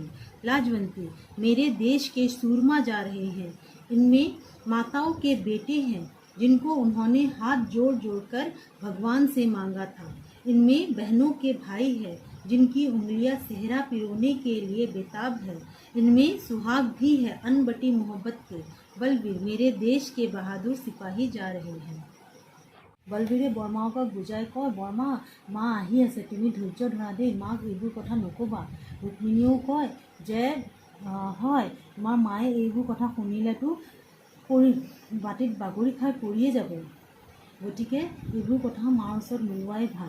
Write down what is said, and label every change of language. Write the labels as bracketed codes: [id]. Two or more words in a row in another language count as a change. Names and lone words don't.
[hi] लाजवंती मेरे देश के सूरमा जा रहे हैं, इनमें माताओं के बेटे हैं जिनको उन्होंने हाथ जोड़ जोड़ कर भगवान से मांगा था, इनमें बहनों के भाई हैं जिनकी उंगलियां सेहरा पिरोने के लिए बेताब है, इनमें सुहाग भी है अनबटी मोहब्बत के। बलवीर मेरे देश के बहादुर सिपाही जा रहे हैं। [as] বলবীৰে বৰমাকক বুজাই কয়, বৰমা মা আহি আছে, তুমি ধৈৰ্য ধৰা দেই, মাক এইবোৰ কথা নক'বা। ৰুক্মিণীয়েও কয় যে হয় তোমাৰ মায়ে এইবোৰ কথা শুনিলেতো বাটিত বাগৰি খাই পৰিয়ে যাব, গতিকে এইবোৰ কথা মাৰ ওচৰত নোলোৱাই ভাল।